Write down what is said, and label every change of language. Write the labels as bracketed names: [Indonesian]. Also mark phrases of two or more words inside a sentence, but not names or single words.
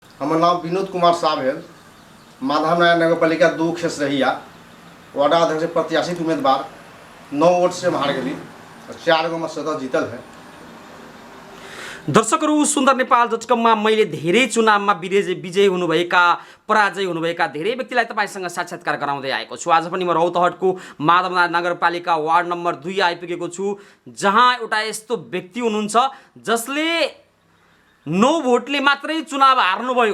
[Bhojpuri] हमार नाम विनोद कुमार साहब है। माधव नगर नगर पालिका 2 खेसरहिया वार्ड अध्यक्ष प्रत्याशित उम्मीदवार 9 वोट से हार गई और 4 गो में सदस्य जीतल है। [Nepali] दर्शकहरू सुन्दर नेपाल डटकममा मैले धेरै चुनावमा विजय हुनुभएका पराजय हुनुभएका धेरै व्यक्तिलाई तपाईसँग साक्षात्कार गराउँदै आएको छु। आज पनि म रौतहटको माधवनाथ नगरपालिका वार्ड नम्बर 2 आइपुगेको छु, जहाँ एउटा यस्तो व्यक्ति हुनुहुन्छ जसले 9 भोटले मात्रै चुनाव हार्नुभयो।